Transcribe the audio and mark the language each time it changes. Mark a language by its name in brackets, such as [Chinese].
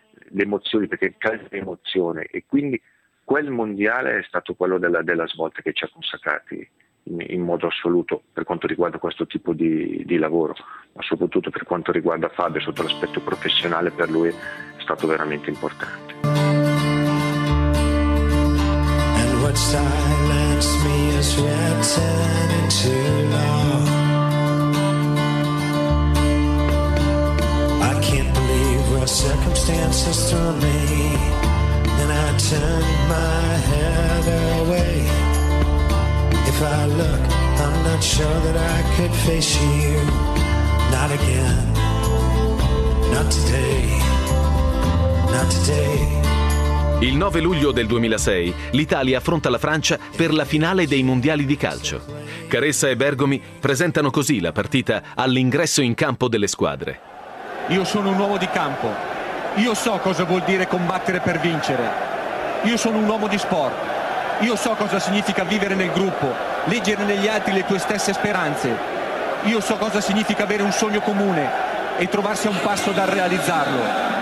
[Italian] le emozioni, perché il calcio è emozione, e quindi quel mondiale è stato quello della svolta che ci ha consacrati in modo assoluto per quanto riguarda questo tipo di lavoro, ma soprattutto per quanto riguarda Fabio sotto l'aspetto professionale, per lui è stato veramente importante. [English] And what silenced me is yet turned into love. I can't believe what circumstances threw me, then I turned my head away. If I look, I'm not sure that I could face you. Not again, not today, not today. [Italian] Il 9 luglio del 2006 l'Italia affronta la Francia per la finale dei mondiali di calcio. Caressa e Bergomi presentano così la partita all'ingresso in campo delle squadre. Io sono un uomo di campo, io so cosa vuol dire combattere per vincere, io sono un uomo di sport, io so cosa significa vivere nel gruppo, leggere negli altri le tue stesse speranze, io so cosa significa avere un sogno comune e trovarsi a un passo dal realizzarlo.